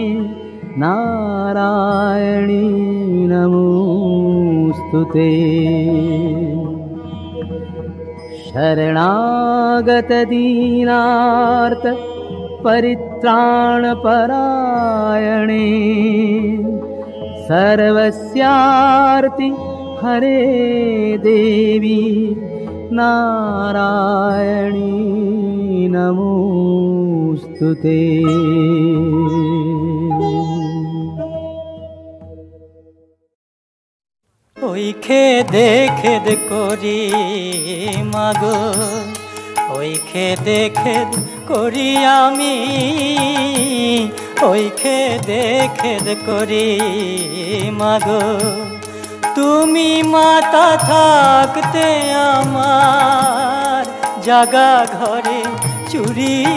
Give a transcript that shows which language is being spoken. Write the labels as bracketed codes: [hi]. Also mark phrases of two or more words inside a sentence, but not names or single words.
[sa] नारायणी नमोऽस्तुते शरणागतदीनार्त परित्राणपरायणे सर्वस्यार्ति हरे देवी नारायणी नमोऽस्तुते [bn] ওই খেদে খেদ করি মাগো ওই খেদে খেদ করি আমি ওই খেদে খেদ করি মাগো তুমি মাতা থাকতে আমার জাগা ঘরে চুরি